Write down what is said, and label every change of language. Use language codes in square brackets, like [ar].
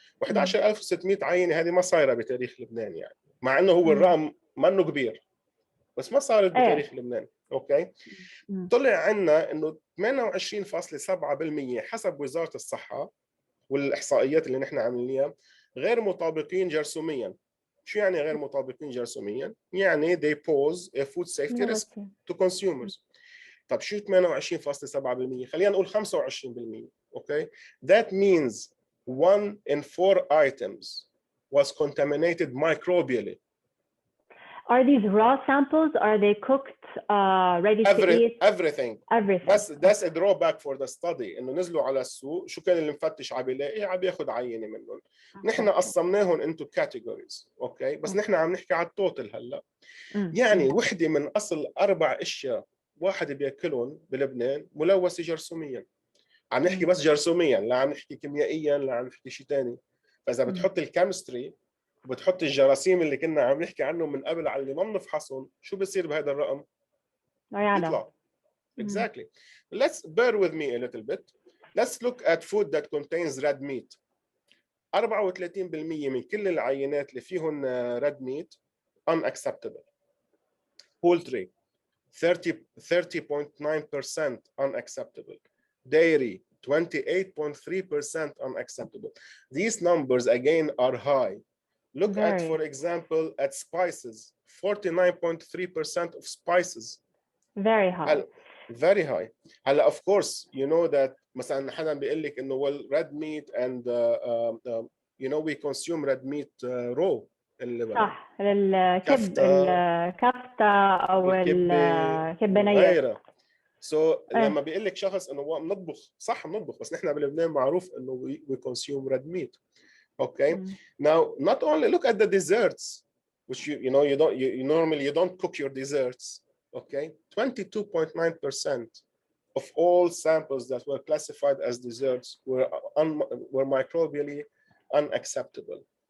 [ar] و11600 عينه هذه ما صايره بتاريخ لبنان يعني، مع انه هو الرقم منه كبير بس ما صارت بتاريخ لبنان. اوكي، طلع عندنا انه 28.7% حسب وزاره الصحه والاحصائيات اللي نحن عاملينها غير مطابقين جرثوميا. شو يعني غير مطابقين جرثوميا؟ يعني [en] they pose a food safety risk to consumers. [ar] طب شو 28.7%؟ خلينا نقول 25%. [en] Okay, that means 1 in 4 items was contaminated microbially. Are these raw samples? Are they cooked, ready to eat? Everything. That's a drawback for the study. [ar] انه نزلوا على السوق، شو كان اللي مفتش عم بيلاقي؟ عم بياخذ عينه منهم. نحن قسمناهم [en] into categories. [ar] اوكي، بس نحن عم نحكي على التوتل هلا. يعني وحده من اصل 4 اشياء واحد بياكلهم بلبنان ملوثه جرثوميا. عم نحكي بس جرثوميا، لا عم نحكي كيميائيا، لا عم نحكي شيء ثاني. فاذا بتحط الكيمستري وبتحط الجراثيم اللي كنا عم نحكي عنهم من قبل على اللي ما بنفحصهم، شو بصير بهذا الرقم؟ يطلع. [en] Exactly. Let's bear with me a little bit. Let's look at food that contains red meat. [ar] 34% من كل العينات اللي فيهم [en] red meat unacceptable. Poultry 30.9% unacceptable. Dairy 28.3% unacceptable. These numbers again are high. Look at, for example, at spices. 49.3% of spices. Very high. Very high. [ar] هلا [en] of course you know that [ar] مثلا حدا بيقول لك انه [en] well red meat and you know we consume red meat raw in Lebanon. [ar] صح، الكفتة او الكبة نية. So لما بيقول لك شخص انه بنطبخ، صح بنطبخ، بس نحن بلبنان معروف انه [en] we consume red meat. Okay. Now not only look at the desserts, which you know you normally you don't cook your desserts. Okay, 22.9% of all samples that were classified as desserts were microbially unacceptable.